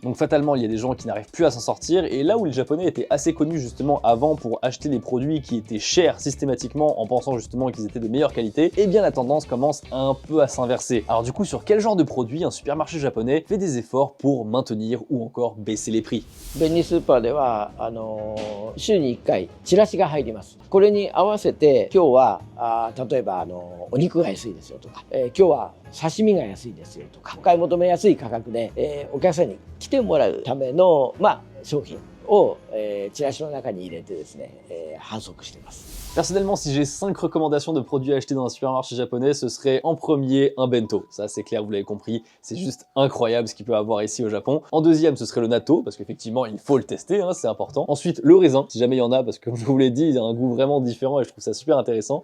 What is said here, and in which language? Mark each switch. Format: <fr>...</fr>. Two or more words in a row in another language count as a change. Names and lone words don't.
<fr>Donc fatalement, il y a des gens qui n'arrivent plus à s'en sortir et là où les Japonais étaient assez connus justement avant pour acheter les produits qui étaient chers systématiquement en pensant justement qu'ils étaient de meilleure qualité, eh bien la tendance commence un peu à s'inverser. Alors du coup, sur quel genre de produit un supermarché japonais fait des efforts pour maintenir ou encore baisser les prix?</fr> <ja>便利スーパーでは週に1回チラシが入ります。これに合わせて今日は例えばお肉が安いですよとか、今日は刺身が安いですよとか、お買い求めやすい価格で、お客さんに来てもらうための、商品を、チラシの中に入れてですね、販促しています。</ja> <fr>Personnellement, si j'ai 5 recommandations de produits à acheter dans un supermarché japonais, ce serait en premier un bento. Ça, c'est clair, vous l'avez compris, c'est juste incroyable ce qu'il peut avoir ici au Japon. En deuxième, ce serait le natto, parce qu'effectivement, il faut le tester, hein, c'est important. Ensuite, le raisin, si jamais il y en a, parce que comme je vous l'ai dit, il a un goût vraiment différent et je trouve ça super intéressant.</fr>